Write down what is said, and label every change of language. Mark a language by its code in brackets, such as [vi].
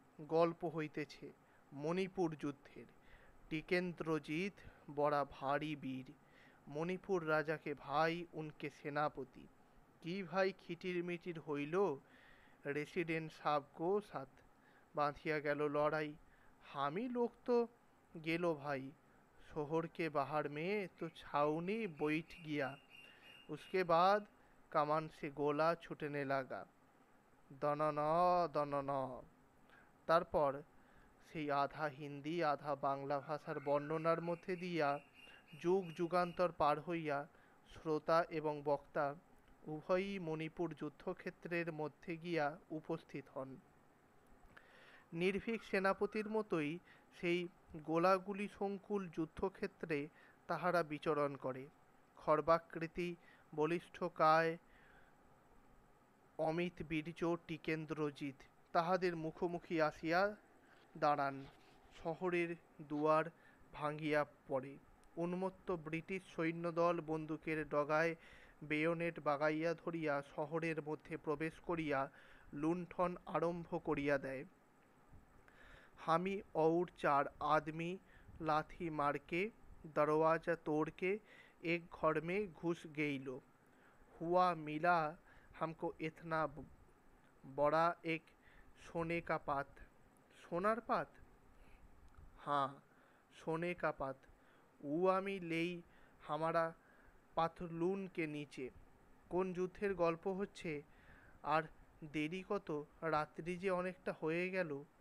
[bn] গল্প হইতেছে মণিপুর যুদ্ধের। টিকেন্দ্রজিৎ বড়া ভারী বীর, মণিপুর রাজাকে ভাই উনকে সেনাপতি। কি ভাই খিটির মিটির হইল, রেসিডেন্ট সাব কো সাথ বাঁধিয়া গেল লড়াই। হামি লোক তো গেল ভাই, [hi] शोहर के बाहर में तो छावनी बैठ गया। उसके बाद कमान से गोला छूटने लगा, दनन दनन। [bn] তারপর সেই আধা হিন্দি আধা বাংলা ভাষার বর্ণনার মধ্যে দিয়া যুগ যুগান্তর পার হইয়া শ্রোতা এবং বক্তা উভয়ই মণিপুর যুদ্ধক্ষেত্রের মধ্যে গিয়া উপস্থিত হন। নির্ভীক সেনাপতির মতোই সেই গোলাগুলি সংকুল যুদ্ধক্ষেত্রে তাহারা বিচরণ করে। খর্বাকৃতি, বলিষ্ঠ কায়, অমিত বীর্য টিকেন্দ্রজিৎ তাহাদের মুখোমুখি আসিয়া দাঁড়ান। শহরের দুয়ার ভাঙ্গিয়া পড়ে। উন্মত্ত ব্রিটিশ সৈন্যদল বন্দুকের ডগায় বেয়োনেট বাগাইয়া ধরিয়া শহরের মধ্যে প্রবেশ করিয়া লুণ্ঠন আরম্ভ করিয়া দেয়। [hi] हामी और 4 आदमी लाठी मार के दरवाजा तोड़ के एक घर में घुस गइलो। हुआ मिला हमको इतना बड़ा एक सोने का पात। सोनार पात? हाँ, सोने का पात। আমি लेई हमारा পাথলুন के नीचे। [bn] কোন যুদ্ধের গল্প হচ্ছে, আর দেরি কত, রাত্রি যে অনেকটা হয়ে গেল।